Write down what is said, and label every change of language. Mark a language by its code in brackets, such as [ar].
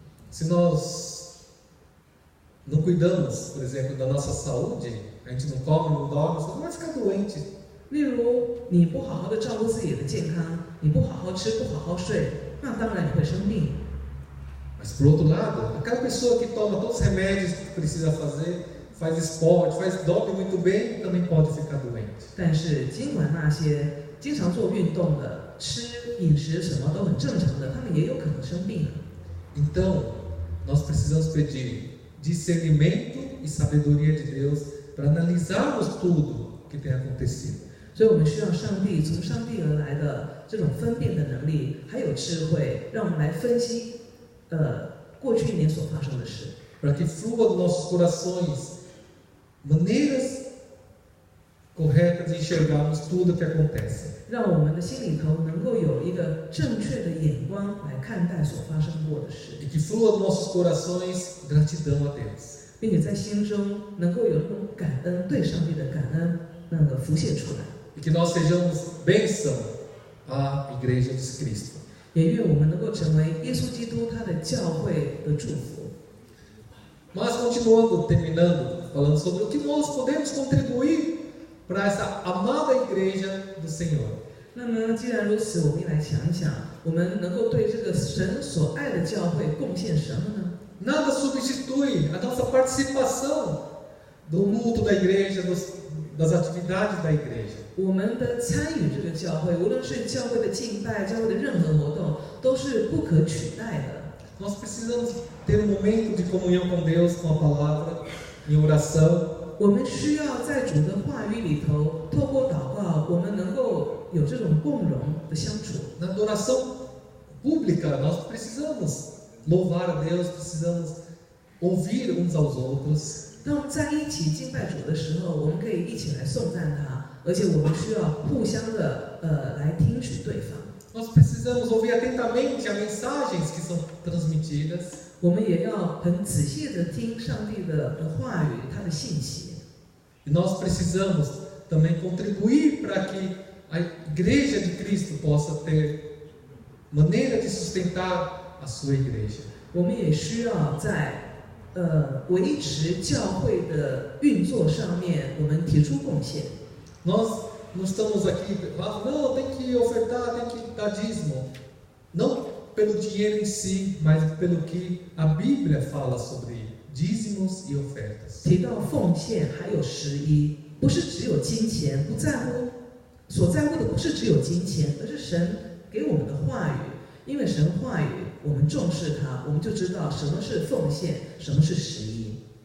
[pt] Se nós não cuidamos, por exemplo, da nossa saúde, a gente não come, não dorme, você não vai ficar doente. [zh] 例如，你不好好的照顾自己的健康，你不好好吃，不好好睡，那当然你会生病。 [pt] Mas por outro lado, aquela pessoa que toma todos os remédios que precisa fazer, faz esporte, dorme muito bem, também pode ficar doente. [zh] 但是，尽管那些经常做运动的、吃饮食什么都很正常的，他们也有可能生病。 [pt] Então, nós precisamos pedir discernimento e sabedoria de Deus para analisarmos tudo que tem acontecido. [zh] 所以我们需要上帝从上帝而来的这种分辨的能力，还有智慧，让我们来分析过去一年所发生的事。 [pt] Para que flua dos nossos corações maneiras corretas de enxergarmos tudo o que acontece. [zh] 让我们的心里头能够有一个正确的眼光来看待所发生过的事， [pt] E que flua dos nossos corações gratidão a Deus. [zh] 并且在心中能够有那种感恩，对上帝的感恩那个浮现出来。 [pt] E que nós sejamos bênção à Igreja de Cristo. [zh] 也愿我们能够成为耶稣基督他的教会的祝福。 [pt] Mas continuando, terminando, falando sobre o que nós podemos contribuir para essa amada Igreja do Senhor. [zh] 那么既然如此，我们也来想一想，我们能够对这个神所爱的教会贡献什么呢？ [pt] Nada substitui a nossa participação do culto da igreja, das atividades da igreja. [zh] 我们的参与这个教会，无论是教会的敬拜、教会的任何活动，都是不可取代的。 [pt] Nós precisamos ter um momento de comunhão com Deus, com a palavra, em oração. [zh] 我们需要在主的话语里头，透过祷告，我们能够有这种共融的相处。 [pt] Na adoração pública, nós precisamos louvar a Deus, precisamos ouvir uns aos outros. [zh] 当我们在一起敬拜主的时候，我们可以一起来颂赞他，而且我们需要互相的来听取对方。 [pt] Nós precisamos ouvir atentamente as mensagens que são transmitidas. [zh] 我们也要很仔细的听上帝的话语，他的信息。 [pt] E nós precisamos também contribuir para que a Igreja de Cristo possa ter maneira de sustentar a sua igreja. [zh] 我们也需要在维持教会的运作上面，我们提出贡献。 [pt] Nós não estamos aqui falando, não, tem que ofertar, tem que dar dízimo. Não pelo dinheiro em si, mas pelo que a Bíblia fala sobre dízimos e ofertas. [zh] 提到奉献还有十一，不是只有金钱，不在乎，所在乎的不是只有金钱，而是神给我们的话语。因为神话语，我们重视它，我们就知道什么是奉献，什么是十一。